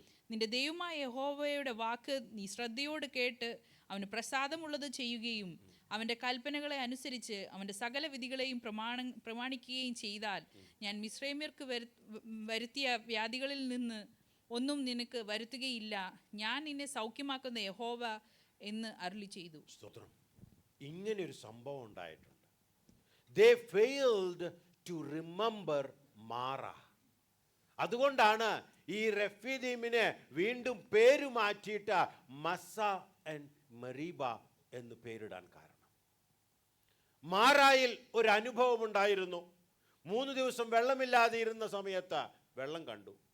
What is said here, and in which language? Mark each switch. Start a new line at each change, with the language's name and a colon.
Malayalam: നിന്റെ ദൈവമായ യഹോവയുടെ വാക്ക് നീ ശ്രദ്ധയോട് കേട്ട് അവന് പ്രസാദമുള്ളത് ചെയ്യുകയും അവൻ്റെ കൽപ്പനകളെ അനുസരിച്ച് അവൻ്റെ സകല വിധികളെയും പ്രമാണിക്കുകയും ചെയ്താൽ ഞാൻ മിസ്രൈമ്യർക്ക് വരുത്തിയ വ്യാധികളിൽ നിന്ന് ഒന്നും നിനക്ക് വരുത്തുകയില്ല. ഞാൻ നിന്നെ സൗഖ്യമാക്കുന്ന യഹോവ എന്ന് അരുളി ചെയ്തു. സ്തോത്രം. ഇങ്ങനെയൊരു സംഭവം ഉണ്ടായിട്ടുണ്ട്.
English: They failed to remember Mara.
Malayalam: അതുകൊണ്ടാണ് ഈ റെഫീദീമിനെ വീണ്ടും പേര് മാറ്റിയിട്ട് മസ്സ ആൻഡ് മെറീബ എന്ന് പേരിടാൻ കാരണം. മാറായിൽ ഒരു അനുഭവം ഉണ്ടായിരുന്നു. 3 ദിവസം വെള്ളമില്ലാതെ ഇരുന്ന സമയത്ത് വെള്ളം കണ്ടു.